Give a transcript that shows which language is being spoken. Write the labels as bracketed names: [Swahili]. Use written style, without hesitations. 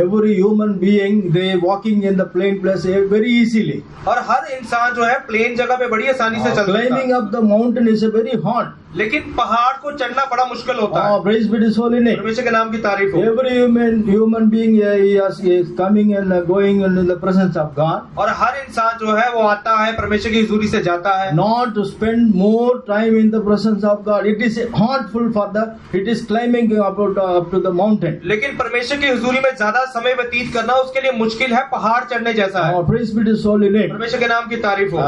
[English] Every human being, they walking in the plain place very easily. [Hindi] और हर इंसान जो है प्लेन जगह पे बड़ी आसानी से चलता है। [English] Climbing up the mountain is a very hard. [Hindi] लेकिन पहाड़ को चढ़ना बड़ा मुश्किल होता है। [English] Praise be His holy name. [Hindi] परमेश्वर के नाम की तारीफ हो। [English] Every human being is coming and going in the presence of God. [Hindi] और हर इंसान जो है वो आता है परमेश्वर की हुजूरी से जाता है। [English] Not to spend more time in the presence of God. It is hardful for it is climbing up to the mountain. [Hindi] लेकिन परमेश्वर की हुजूरी में ज्यादा समय व्यतीत करना उसके लिए मुश्किल है, पहाड़ चढ़ने जैसा है। [English] Praise be His holy name. [Hindi] परमेश्वर के नाम की तारीफ हो।